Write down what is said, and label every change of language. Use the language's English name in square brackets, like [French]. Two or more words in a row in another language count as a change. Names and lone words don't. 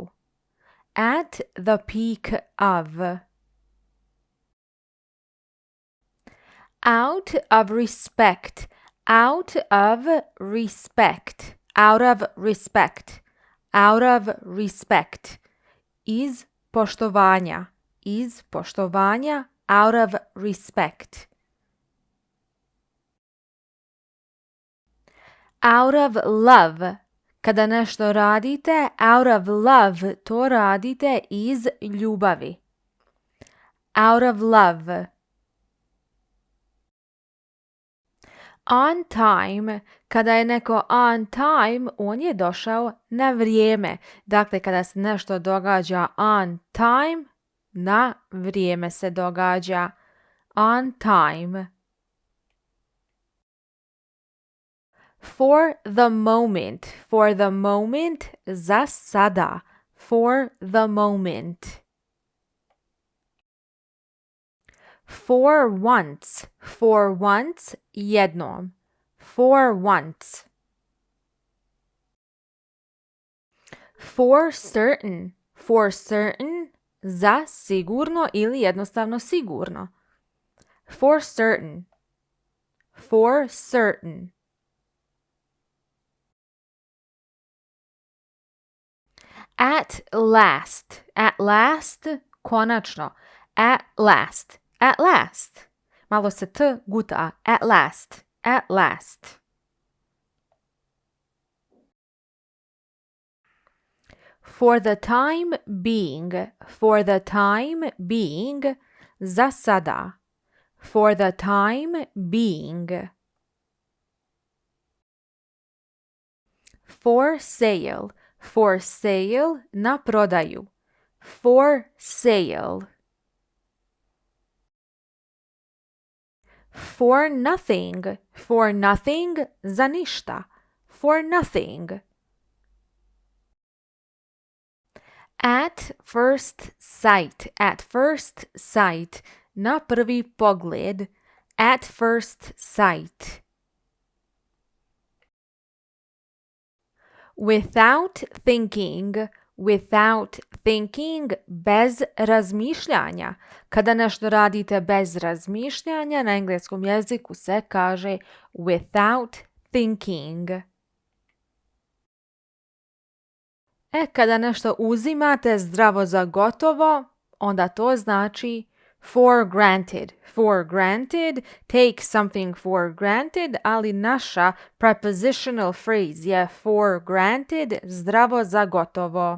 [English] At the peak of. Out of respect. Out of respect. Out of respect. Out of respect. [Croatian] Iz poštovanja. Iz poštovanja. [English] Out of respect. Out of love. [Croatian] Kada nešto radite, [English] out of love, [Croatian] to radite iz ljubavi. [English] Out of love. On time. [Croatian] Kada je neko [English] on time, [Croatian] on je došao na vrijeme. Dakle, kada se nešto događa [English] on time, [Croatian] na vrijeme se događa. [English] On time. For the moment. For the moment, [Croatian] za sada. [English] For the moment. For once. For once, [Croatian] jednom. [English] For once. For certain. For certain, [Croatian] za sigurno ili jednostavno sigurno. [English] For certain. For certain. At last. At last, [Croatian] konačno. [English] At last. At last. [Croatian] Malo se t guta. [English] At last. At last. For the time being. For the time being. [Croatian] Za sada. [English] For the time being. For sale. For sale, [Croatian] na prodaju. [English] For sale. For nothing. For nothing, [Croatian] za ništa. [English] For nothing. At first sight. At first sight. [Croatian] Na prvi pogled. [English] At first sight. Without thinking. Without thinking, [Croatian] bez razmišljanja. Kada nešto radite bez razmišljanja, na engleskom jeziku se kaže [English] without thinking. [Croatian] Kada nešto uzimate zdravo za gotovo, onda to znači [English] for granted. For granted, take something for granted, [Croatian] ali naša [English] prepositional phrase je for granted, [Croatian] zdravo za gotovo.